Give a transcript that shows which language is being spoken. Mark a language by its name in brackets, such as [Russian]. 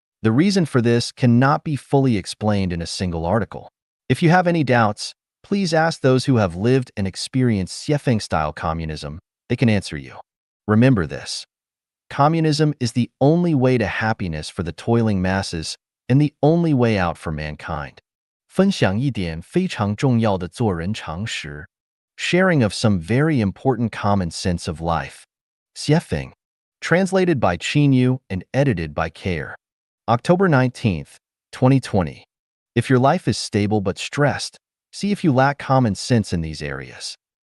[English] The reason for this cannot be fully explained in a single article. If you have any doubts, please ask those who have lived and experienced Xiefeng-style communism. They can answer you. Remember this. Communism is the only way to happiness for the toiling masses and the only way out for mankind. [Chinese] 分享一点非常重要的做人常识. [English] Sharing of some very important common sense of life. Xiefeng. Translated by Qinyu and edited by Kair. October 19th, 2020. If your life is stable but stressed, see if you lack common sense in these areas.